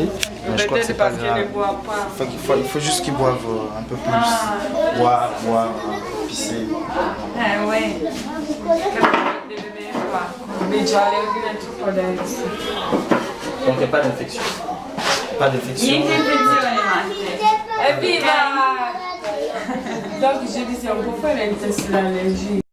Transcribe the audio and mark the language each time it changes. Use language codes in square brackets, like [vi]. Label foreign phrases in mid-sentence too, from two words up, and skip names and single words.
[fr] Mais je crois que c'est pas grave. Il faut juste qu'il boive un peu plus. Boire, pisser. Ouais. Donc il n'y a pas d'infection. Pas d'infection. [it] Niente infezione, Matte. Evviva! [fr] Donc je disais, on peut faire un test d'allergie.